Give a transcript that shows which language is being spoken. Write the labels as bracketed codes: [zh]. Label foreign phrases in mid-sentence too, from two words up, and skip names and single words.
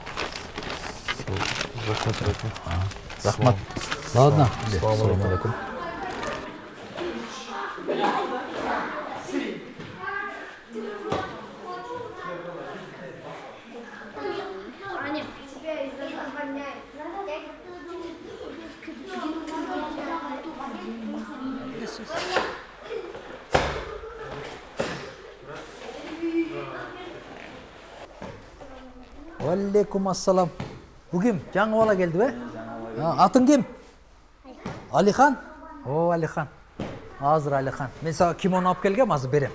[ru] Рахмат. Рахмат. Ладно. [ar] السلام عليكم. [ru] Аня, тебя из-за увольняют. [ar] عليكم السلام. [ky] Bu kim? Жаңы бала келди бе? Атың ким? Алихан? О, Алихан. Азыр Алихан. Мен сага кимоно алып келгем, азыр берем.